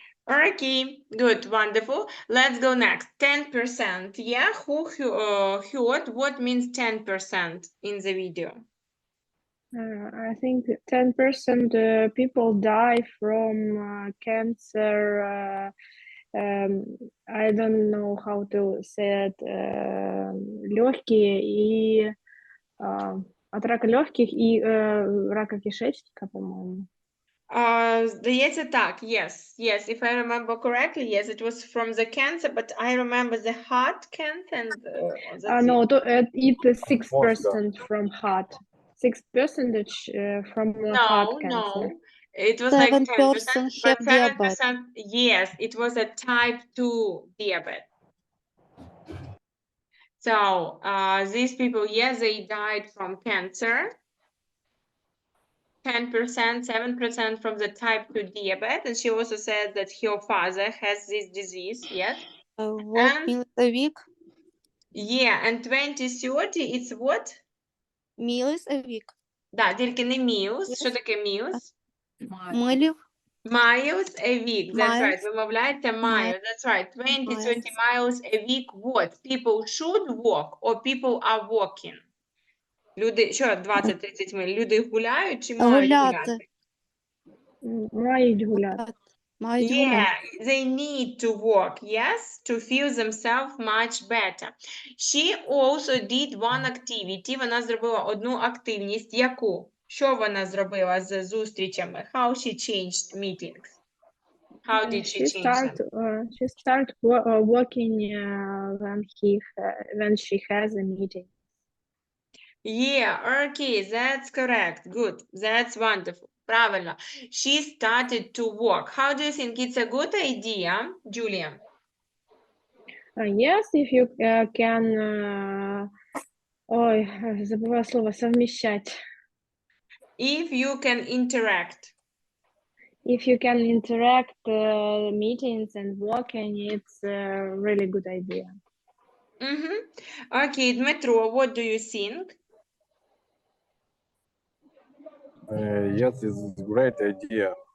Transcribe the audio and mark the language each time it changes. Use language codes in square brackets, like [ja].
[en] Okay, good, wonderful. Let's go next. 10%. Yeah, who heard what means 10% in the video? I think 10% people die from cancer. I don't know how to say it. [ru] Легкие и от рака легких и рака кишечника, по-моему. [uk] Здається, так, [en] yes, if I remember correctly, yes, it was from the cancer, but I remember the heart cancer and No, it's 6% from heart. 6% from heart cancer. No, it was like 10%, but 7%, diabetes. yes, it was a type 2 diabetes. So, these people, yes, they died from cancer. 10%, 7% from the type 2 diabetes, and she also said that her father has this disease, yes? What meals a week? Yeah, and 2030, it's what? Meals a week. [uk] Да, тільки не meals. [en] Yes. [uk] Що таке meals? Милів. [en] Miles a week, that's right. Miles. [uk] Вимовляється [en] miles, that's right. 20-30 miles a week, what? People should walk or people are walking? [uk] Люди, що 20-30 миль? Люди гуляють чи мають гуляти? Мають гуляти. [en] Yeah, they need to walk, yes, to feel themselves much better. She also did one activity. [uk] Вона зробила одну активність. Яку? Що вона зробила з зустрічами? [en] How she changed meetings? How did she change them? She started walking when she has a meeting. Yeah, okay, that's correct. Good, that's wonderful. [uk] Правильно. [en] She started to walk. How do you think it's a good idea, Julia? Yes, if you can... [ru] Ой, забыла слово совмещать. [en] If you can interact. If you can interact meetings and walking, it's a really good idea. Okay, Dmitro, what do you think? Yes, it's a great idea.